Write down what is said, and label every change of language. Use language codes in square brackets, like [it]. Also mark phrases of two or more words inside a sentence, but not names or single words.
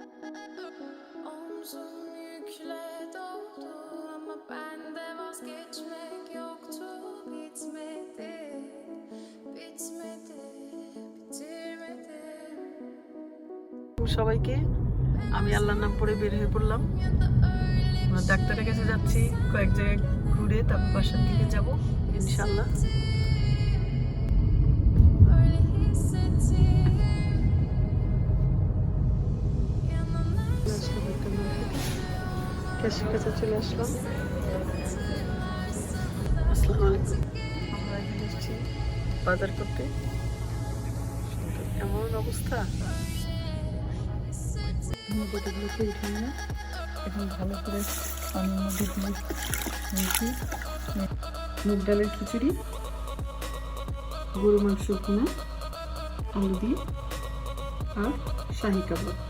[tr] Omzum yükle doldu ama bende vazgeçmek yoktu. Bitmedi, bitmedi, bitirmedim. [bn] সবাইকে আমি আল্লাহর নাম পড়ে বের হয়ে পড়লাম। আমরা ডাক্তারের কাছে যাচ্ছি, কয়েক জায়গায় ঘুরে তারপর বাসার দিকে যাব ইনশাআল্লাহ। [tr] Öyle hissettim. Yanına [bn] ক্যাশের কাছে চলে আসলাম। আসসালামু আলাইকুম। আমরা এখানে এসেছি বাজার করতে। এমন অবস্থা, বোতলগুলোকে উঠে নিয়ে এখন ভালো করে পানির মধ্যে দিয়ে নিয়েছি মুগ ডালের খিচুড়ি, গরু মাংস ভুনা, আলু দিয়ে আর শাহী কাবাব।